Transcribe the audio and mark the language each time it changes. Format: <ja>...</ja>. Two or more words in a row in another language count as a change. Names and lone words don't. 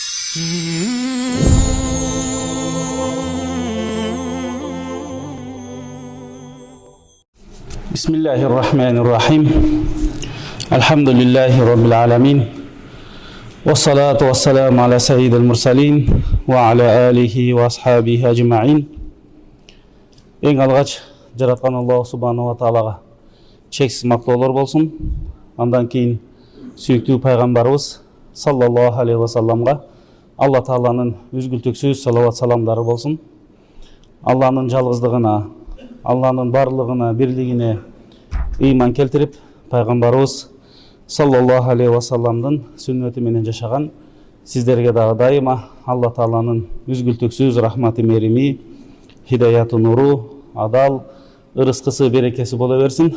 <ar>Bismillahirrahmanirrahim. الحمد لله رب العالمين. والصلاة والسلام على سيد المرسلين وعلى آله وأصحابه أجمعين.</ar> <ky>Эң алгач жараткан Аллах</ky> <ar>سبحانه وتعالى</ar> <ky>чексиз мактоолор болсун. Андан кийин сүйүктүү пайгамбарыбыз</ky> <ar>صلى الله عليه وسلم</ar> <ky>Алла Тааланын үзгүлтүксүз салават саламдары болсун. Алланын жалгыздыгына, Алланын барлыгына, бирлигине ыйман келтирип, пайгамбарыбыз</ky> <ar>صلى الله عليه وسلم</ar> <ky>сүннөтү менен жашаган сиздерге дагы дайыма Алла Тааланын үзгүлтүксүз рахматы, мерими, хидаяты, нуру, адал, ырыскысы, берекеси боло берсин.</ky>